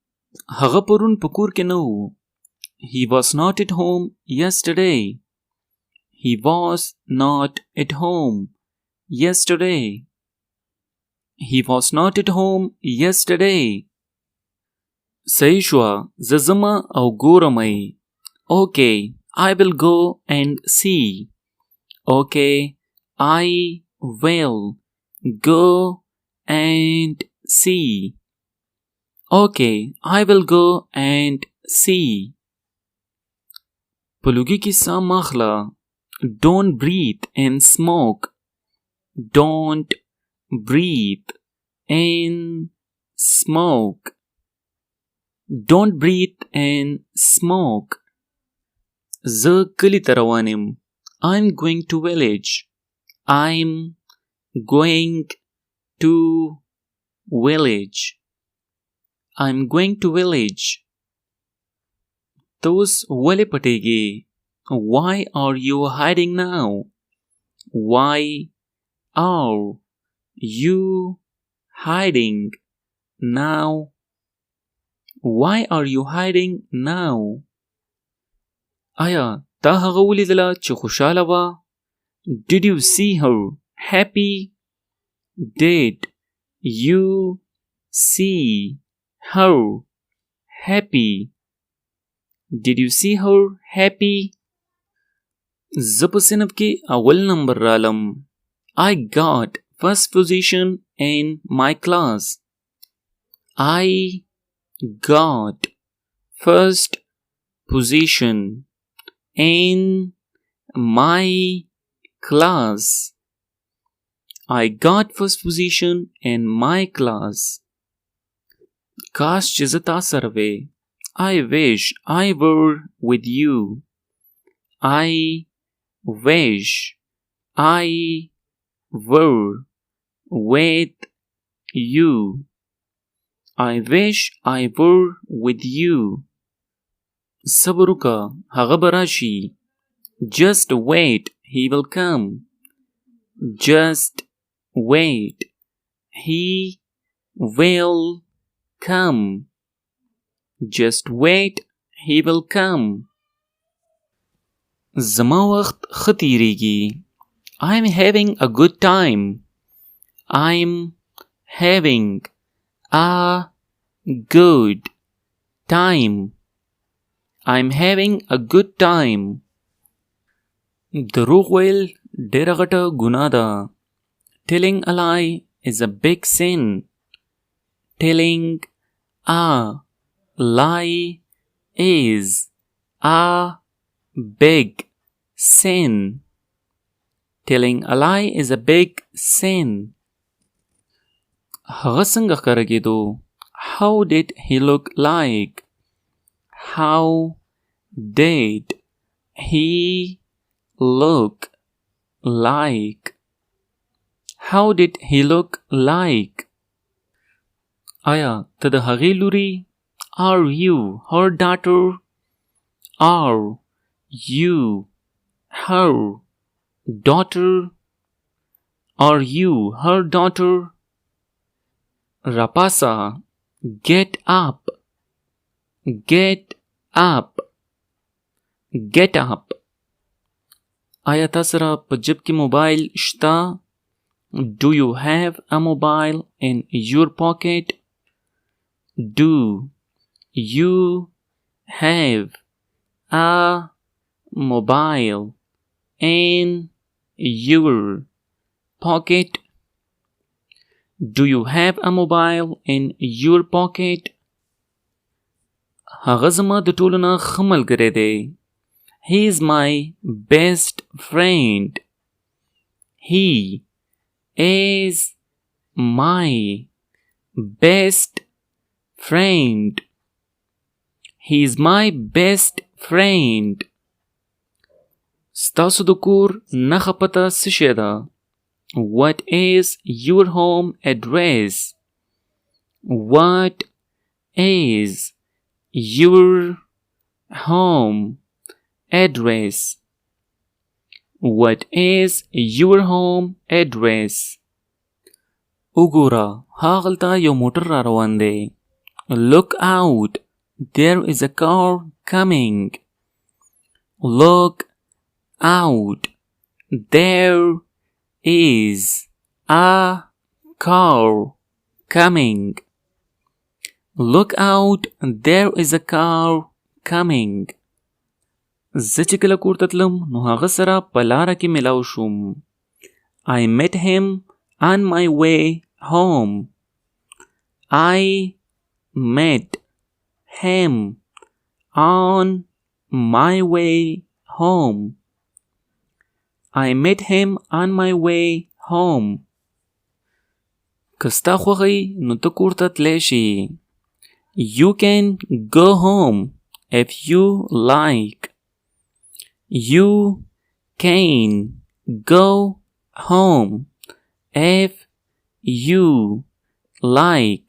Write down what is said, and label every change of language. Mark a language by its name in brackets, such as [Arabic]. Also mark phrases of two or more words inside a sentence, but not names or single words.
[Pashto] هغه پرون په کور کې نه و. [English] He was not at home yesterday. He was not at home yesterday. He was not at home yesterday. [Pashto] صحیح شوه. زه ځمه او ګورم یې. [English] Okay, I will go and see. Okay, I will go and see. Okay, I will go and see. [Pashto] پلوګي کې سا ماخله. [English] Don't breathe and smoke. Don't breathe and smoke. Don't breathe and smoke. [Pashto] زه کلی ته روان یم. [English] I'm going to village. I'm going to village. I'm going to village. [Pashto] ته اوس ولې پټېږې؟ [English] Why are you hiding now? Why are you hiding now? Why are you hiding now? [Pashto] آیا تا هغه ولیدله چې خوشحاله وه؟ [English] Did you see her happy? Did you see her happy? Did you see her happy? [Pashto] زه په صنف کې اول نمبر رالم. [English] I got first position in my class. I got first position in my class. I got first position in my class. [Pashto] کاش چې زه تا سره وې. [English] I wish I were with you. I wish I were with you. I wish I were with you. [Pashto] صبر وکړه هغه به راشي. [English] Just wait, he will come. Just wait, he will come. Just wait, he will come. [Pashto] زما وخت ښه تیریږي. [English] I'm having a good time. I'm having a good time. I'm having a good time. [Pashto] دروغ ویل ډېره غټه ګناه ده. [English] Telling a lie is a big sin. Telling a lie is a big sin. Telling a lie is a big sin. [Pashto] هغه څنګه ښکاره کېدو؟ [English] How did he look like? How did he look like? How did he look like? [Pashto] آیا ته د هغې لوري؟ [English] Are you her daughter? Are you her daughter? Are you her daughter? Rapasa, get up. Get up. Get up. [Pashto] آیا تا سره په جیب کې موبایل شته؟ [English] Do you have a mobile in your pocket? Do you have a mobile in your pocket? Do you have a mobile in your pocket? [Pashto] هغه زما د ټولو نه ښه ملګری دی. [English] He is my best friend. He is my best friend. He is my best friend. [Pashto] ستاسو د کور نښه پته څه شی ده؟ [English] What is your home address? What is your home address? What is your home address? [Pashto] وګوره هاغلته یو موټر را روان دی. [English] Look out! There is a car coming. Look out! There is a car coming. Look out! There is a car coming. [Pashto] زه چې کله کور ته تلم نو هغه سره په لاره کې ملاو شوم. [English] I met him on my way home. I met him on my way home. I met him on my way home. [Pashto] که ستا خوښه نو ته کور ته تلی شي. [English] You can go home if you like. You can go home if you like.